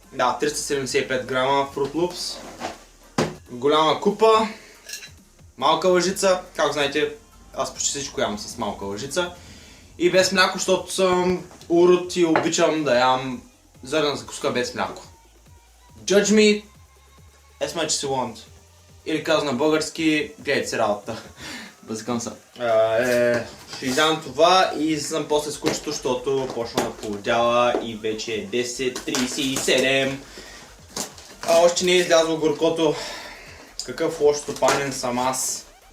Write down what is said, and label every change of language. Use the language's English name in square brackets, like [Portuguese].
[Bulgarian] Да, 375 грама Fruit Loops. Голяма купа, малка лъжица, както знаете, аз почти всичко ям с малка лъжица. И без мляко, защото съм урод и обичам да ям зърна закуска без мляко. [English] Judge me as much as you want. [Bulgarian] Или казвам на български, гледайте си работа. Бъзикам се. Ще изям това и излизам после с кучето, защото почна да полудява и вече е 10:37. Още не е излязло горкото. Какъв лош стопанин съм аз.